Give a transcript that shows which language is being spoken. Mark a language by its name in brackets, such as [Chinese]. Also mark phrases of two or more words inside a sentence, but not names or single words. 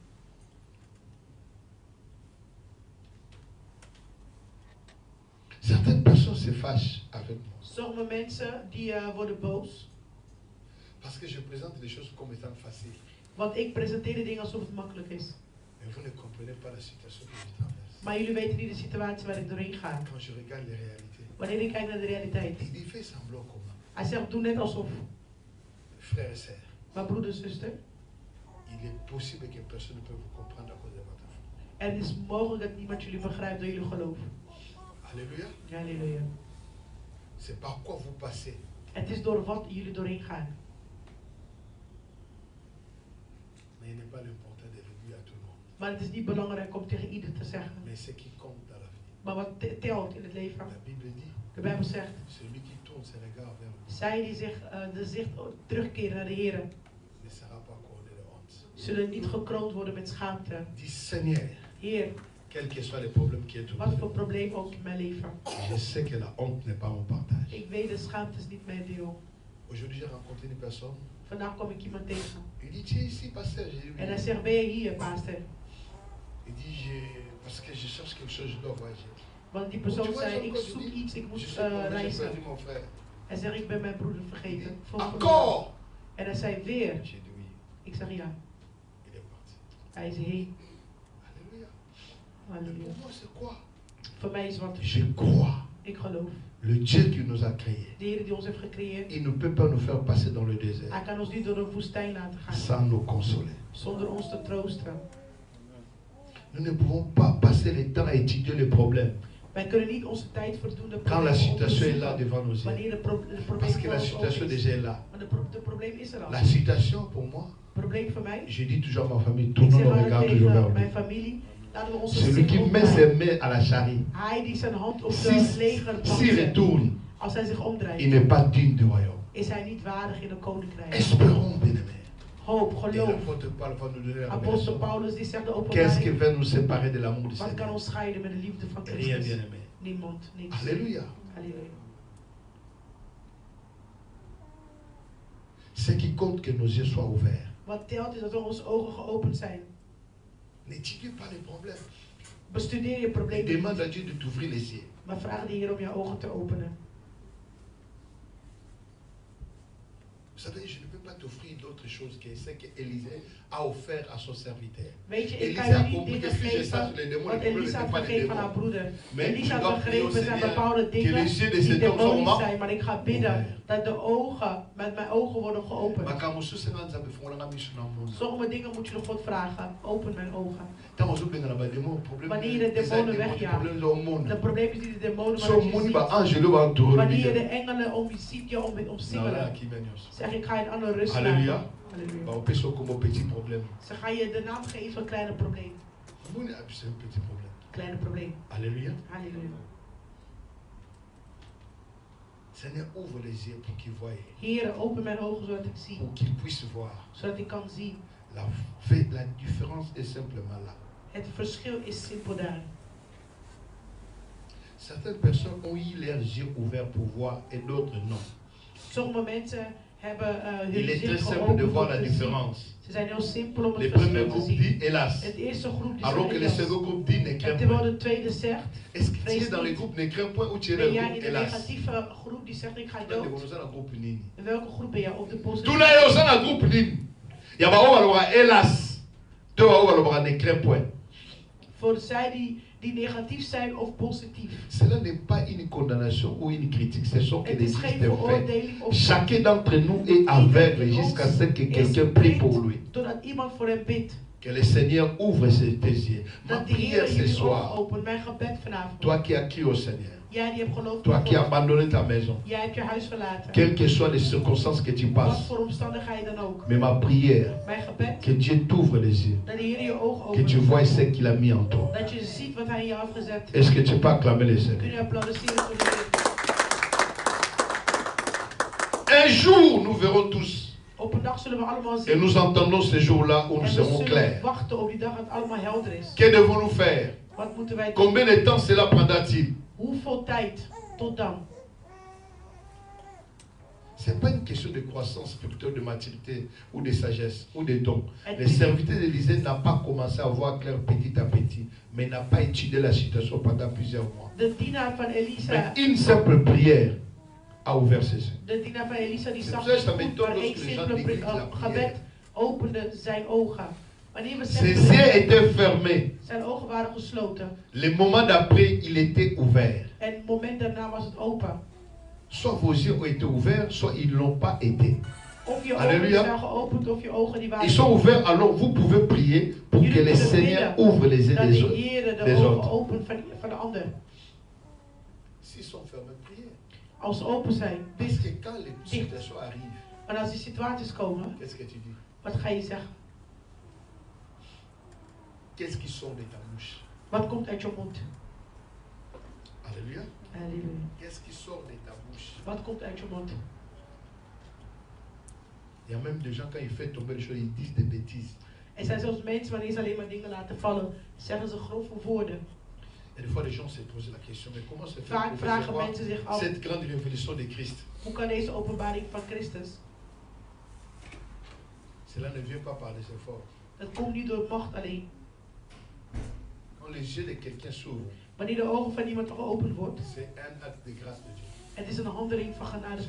[French] certaines personnes se fâchent avec moi [Dutch] Sommige mensen die worden boos. [French] parce que je présente les choses comme étant faciles [Dutch] Want ik presenteer de dingen alsof het makkelijk is. [French] mais vous ne comprenez pas la situation que je traverse [Dutch] Maar jullie weten niet de situatie waar ik doorheen ga. [French] quand je regarde les réalités [Dutch] Wanneer ik kijk naar de realiteit. [French] il dit fais semblant comment [Dutch] Hij zegt, doe net alsof. [French] frères et sœurs [Dutch] Maar broeder, zuster, [French] il est possible que personne ne peut vous comprendre à cause de votre foi [Dutch] het is mogelijk dat niemand jullie begrijpt door jullie geloof. [French] alléluia [Dutch] Halleluja. [French] c'est par quoi vous passez [Dutch] Het is door wat jullie doorheen gaan. [French] mais il n'est pas l'important de le dire à tout le monde [Dutch] Maar het is niet belangrijk om tegen ieder te zeggen. [French] mais ce qui compte dans la vie [Dutch] Maar wat telt in het leven. [French] la Bible dit [Dutch] De Bijbel zegt, [French] celui qui tourne ses regards vers lui [Dutch] Zij die zich de zicht terugkeren naar de Heer, [French] ne sera pas couronné de honte. [Dutch] zullen niet gekroond worden met schaamte. [French] Dis Seigneur, [Dutch] Heer, [French] quels que soient les problèmes qui est autour [Dutch] wat de voor [French] nous, [Dutch] probleem ook in mijn leven. [French] je sais que la honte n'est pas mon partage. [Dutch] Ik weet, de schaamte is niet mijn deel. [French] Aujourd'hui, j'ai rencontré une personne. [Dutch] Vandaag kom ik iemand tegen. [French] Il dit, tu es ici, pasteur. J'ai dit, [Dutch] En hij [French] oui. [Dutch] zegt, ben je hier, pastor? [French] Il dit, parce que je cherche quelque chose, je dois voyager. [Dutch] Want die [French] Tu [Dutch] persoon [French] vois, [Dutch] zei, ik [French] Jean-Claude, [Dutch] zoek [French] je dis, [Dutch] iets, ik [French] je [Dutch] moet [French] sais combien j'ai [Dutch] reizen. [French] perdu mon frère. [Dutch] Hij zegt, ik ben mijn broeder [French] Il dit, [Dutch] vergeten. [French] encore. [Dutch] En hij zei, weer. [French] J'ai dit oui. [Dutch] Ik zeg, ja. [French] Il est parti. [Dutch] Hij is heen. [French] Alléluia. Mais [Dutch] Halleluja. [French] pour moi, c'est quoi? [Dutch] Voor mij is wat, [French] Je crois. [Dutch] ik geloof. [French] Le Dieu qui nous a créés, [Dutch] De Heer die ons heeft gecreëerd, [French] il ne peut pas nous faire passer dans le désert [Dutch] hij kan ons niet door de woestijn laten gaan. [French] sans nous consoler. [Dutch] Zonder ons te troosten. [French] Nous ne pouvons pas passer le temps à étudier les problèmes [Dutch] Wij kunnen niet onze tijd verdoen de [French] quand la [Dutch] problemen [French] situation est là [Dutch] onderzoeken. [French] devant nos yeux. [Dutch] Wanneer de probleem [French] Parce que [Dutch] voor [French] la [Dutch] ons [French] situation [Dutch] ogen is. [French] déjà est là. [Dutch] Maar de probleem is er al. [French] La situation pour moi, [Dutch] Het probleem voor mij, [French] je dis toujours à ma famille, [Dutch] ik [French] tournons [Dutch] zeg [French] nos [Dutch] altijd [French] regards toujours [Dutch] tegen [French] vers [Dutch] mijn [French] lui. [Dutch] familie, laten we onze [French] Celui qui [Dutch] zicht met [French] ses [Dutch] opdraaien. [French] mains à la charrie, [Dutch] Hij die zijn hand op de [French] s'il [Dutch] legerbank [French] s'il [Dutch] zet, [French] retourne, [Dutch] als hij zich [French] il [Dutch] omdraait, [French] n'est pas digne du royaume. [Dutch] is hij niet waardig in een koninkrijk. [French] Espérons, bien-aimés. [Dutch] Hoop, [French] Et [Dutch] geloof. [French] l'apôtre Paul va nous donner la [Dutch] Apostel [French] révélation. [Dutch] Paulus die zegt de [French] Qu'est-ce qui [Dutch] openbaring. [French] va nous séparer de l'amour du [Dutch] Wat kan [French] Seigneur? [Dutch] ons scheiden met de liefde van [French] Rien, [Dutch] Christus? [French] bien-aimé. [Dutch] Niemand, niks. [French] Alléluia. [Dutch] Halleluja. [French] Ce qui compte, que nos yeux soient ouverts. [Dutch] Wat telt is dat onze ogen geopend zijn. [French] N'étudie pas les problèmes. [Dutch] Bestudeer je [French] Et [Dutch] problemen [French] demande [Dutch] niet, [French] à Dieu de t'ouvrir les yeux. [Dutch] maar vraag de Heer om je ogen te openen. [French] Vous savez, je ne peux pas t'offrir d'autre chose que ce qu'Élisée a offert à son serviteur. [Dutch] Weet je, ik Elisa kan je [French] a [Dutch] niet [French] compris que [Dutch] dingen [French] si je [Dutch] geven [French] chasse les démons, [Dutch] wat [French] le problème [Dutch] Elisa [French] n'était [Dutch] had [French] pas les [Dutch] gegeven aan haar [French] démons. [Dutch] broeder. [French] Mais tu [Dutch] Elisa [French] dois [Dutch] had [French] prier au [Dutch] gegrepen zijn [French] Seigneur [Dutch] bepaalde [French] que les [Dutch] dingen [French] yeux de [Dutch] die [French] cet homme [Dutch] demonisch [French] soient [Dutch] zijn, maar ik ga bidden dat de ogen met mijn ogen worden geopend. [Lingala] makambo mosusu nga nzambe fungolanga miso na mondo. [Dutch] Sommige dingen moet je nog God vragen. Open mijn ogen. [Lingala] Ntango ozobengana bademo [Dutch] Wanneer je de demonen wegjaagt. [Lingala] problème eza omona. [Dutch] Het probleem is niet de demonen, maar [Lingala] So [Dutch] dat je [Lingala] omoni [Dutch] ziet. [Lingala] baangelo bantourne [Dutch] Wanneer je de engelen om je ziet, je [Lingala] naola [Dutch] omsingelen. [Lingala] kimia nyonso. [Dutch] Zeg, ik ga je een andere rust Halleluja. laten. Halleluja. [Lingala] baopesa okombo [French] petit problème. [Dutch] Ze ga je de naam geven van kleine probleem. [Lingala] omoni abisa [French] un petit problème. [Dutch] Kleine probleem. [French] Alléluia. [Dutch] Halleluja. [French] Seigneur, ouvre les yeux pour qu'ils voient, [Dutch] Heer, open mijn ogen zodat ik zie. [French] pour qu'ils puissent voir. [Dutch] Zodat ik kan zien. [French] La différence est simplement là. [Dutch] Het verschil is simpel daar. [French] Certaines personnes ont eu leurs yeux ouverts pour voir et d'autres non. [Dutch] Sommige mensen hebben hun [French] Il est très [Dutch] zicht [French] simple de [Dutch] geopend [French] voir [Dutch] om [French] la [Dutch] te zien. [French] différence. [Dutch] Ze zijn heel simpel om [French] Le [Dutch] het [French] premier [Dutch] verschil te [French] groupe [Dutch] zien. [French] dit hélas, [Dutch] Het eerste groep die [French] alors que le [Dutch] zegt [French] second [Dutch] hélas. [French] groupe dit ne [Dutch] En [French] crains [Dutch] terwijl [French] point. [Dutch] de tweede zegt, [French] Est-ce que tu es [Dutch] vrees [French] dans le [Dutch] niet. [French] groupe ne crains point ou tu es dans [Dutch] Ben [French] le [Dutch] jij [French] groupe [Dutch] in de [French] hélas? [Dutch] negatieve groep die zegt ik ga [French] Dans le [Dutch] dood? [French] groupe nini? [Dutch] In welke groep ben jij? Of de positieve? [Lingala] Tuna yo oza na groupe nini? Ya bao balobaka hélas. To bao balobaka [French] ne crains point. [Dutch] Voor zij die negatief zijn of positief. [French] Cela n'est pas une condamnation ou une critique, ce sont que [Dutch] Het [French] des [Dutch] is geen [French] listes faits. [Dutch] veroordeling of [French] Chacun d'entre nous est aveugle jusqu'à ce que quelqu'un prie pour lui. [Dutch] Doordat iemand voor hem bidt. [French] Que le Seigneur ouvre tes yeux. Ma [Dutch] Dat de [French] prière [Dutch] Heer [French] ce [Dutch] je ogen [French] soir, [Dutch] opent. Mijn gebed vanavond. [French] toi qui as crié au Seigneur, [Dutch] Jij die hebt geloofd [French] toi [Dutch] in [French] qui as [Dutch] God. [French] abandonné ta maison, [Dutch] Jij hebt je huis verlaten. [French] quelles que soient les circonstances que tu [Dutch] Wat [French] passes, [Dutch] voor omstandigheden dan ook. [French] mais ma prière, [Dutch] Mijn gebed. [French] que Dieu t'ouvre les yeux, [Dutch] Dat de Heer je ogen [French] que tu [Dutch] opent. [French] vois ce qu'il a mis en toi. [Dutch] Dat je ziet wat hij in jou heeft gezet. [French] Est-ce que tu peux acclamer le [Dutch] Kun [French] Seigneur? [Dutch] je applaudisseren voor de Heer. [French] Un jour, nous verrons tous, [Dutch] Op een dag zullen we allemaal [French] et [Dutch] zien. [French] nous entendons ce jour-là où nous [Dutch] En we [French] serons [Dutch] zullen [French] clairs. [Dutch] wachten op die dag dat het allemaal helder is. [French] Que devons-nous faire? [Dutch] Wat moeten wij doen? [French] Combien de temps cela prendra-t-il? [Dutch] Hoeveel tijd tot dan? [French] Ce n'est pas une question de croissance, plutôt de maturité ou de sagesse ou de dons. [Dutch] Het [French] Le [Dutch] is- [French] serviteur d'Élysée n'a pas commencé à voir clair petit à petit, mais n'a pas étudié la situation pendant plusieurs mois. [Dutch] De dienaar van [French] Mais [Dutch] Elisa. [French] une simple prière a ouvert ses yeux. [Dutch] De dienaar van Elisa die [French] C'est [Dutch] zag [French] pour ça que ça [Dutch] goed, [French] m'étonne [Dutch] maar één [French] lorsque les gens [Dutch] simpele [French] négligent la [Dutch] gebed [French] prière. [Dutch] opende zijn ogen. Wanneer we [French] Ses [Dutch] zeggen, [French] yeux étaient fermés. [Dutch] zijn ogen waren gesloten. [French] Le moment d'après, il était ouvert. [Dutch] En het moment daarna was het open. [French] Soit vos yeux ont été ouverts, soit ils ne l'ont pas été. [Dutch] Of je ogen Halleluja. zijn geopend of je ogen die waren [French] Ils sont ouverts, alors vous pouvez prier pour que le Seigneur ouvre les yeux [Dutch] dat [French] des [Dutch] de [French] autres. [Dutch] Heer de [French] des [Dutch] ogen [French] autres. [Dutch] opent van de ander. [French] S'ils sont fermés, priez. [Dutch] Als ze open zijn, [French] Parce [Dutch] bid. [French] que quand les situations arrivent, [Dutch] En als die situaties komen, [French] qu'est-ce que tu dis? [Dutch] wat ga je zeggen? [French] Qu'est-ce qui sort de ta bouche? [Dutch] Wat komt uit je mond? [French] Alléluia. [Dutch] Halleluja. [French] Qu'est-ce qui sort de ta bouche? [Dutch] Wat komt uit je mond? [French] Il y a même des gens, quand ils font tomber les choses, ils disent des bêtises. [Dutch] Er zijn zelfs mensen, wanneer ze alleen maar dingen laten vallen, zeggen ze grove woorden. [French] Et des fois, les gens se posent la question, mais comment se fait [Dutch] Vaak [French] pour [Dutch] vragen [French] recevoir [Dutch] mensen zich af, [French] cette grande révélation de Christ? [Dutch] hoe kan deze openbaring van Christus? [French] Cela ne vient pas par des efforts. [Dutch] Dat komt niet door macht alleen. [French] Quand les yeux de quelqu'un s'ouvrent, [Dutch] Wanneer de ogen van iemand geopend wordt, [French] c'est un acte de grâce de Dieu. [Dutch] het is een handeling van genade